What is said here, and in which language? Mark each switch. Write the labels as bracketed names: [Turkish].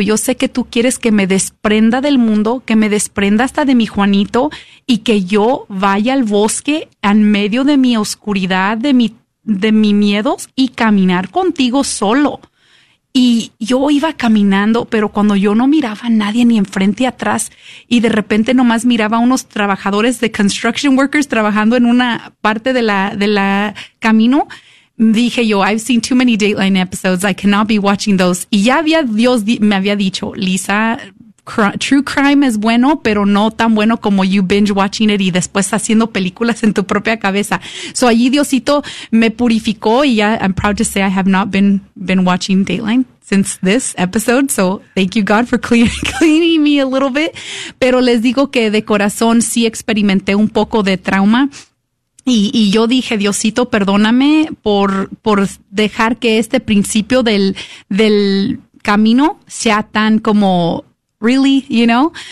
[Spanish] Yo sé que tú quieres que me desprenda del mundo, que me desprenda hasta de mi Juanito y que yo vaya al bosque en medio de mi oscuridad, de mi miedos y caminar contigo solo. Y yo iba caminando, pero cuando yo no miraba a nadie ni enfrente ni atrás y de repente nomás miraba a unos trabajadores de [English] construction workers [Spanish] trabajando en una parte de la camino, dije yo, [English] I've seen too many Dateline episodes. I cannot be watching those. [Spanish] Y ya había Dios me había dicho, Lisa, true crime es bueno, pero no tan bueno como [English] you binge watching it [Spanish] y después haciendo películas en tu propia cabeza. [English] So [Spanish] allí Diosito me purificó y ya [English] I'm proud to say I have not been watching Dateline since this episode. So thank you God for cleaning me a little bit. [Spanish] Pero les digo que de corazón sí experimenté un poco de trauma. Y yo dije, Diosito, perdóname por dejar que este principio del camino sea tan como [English] really, you know.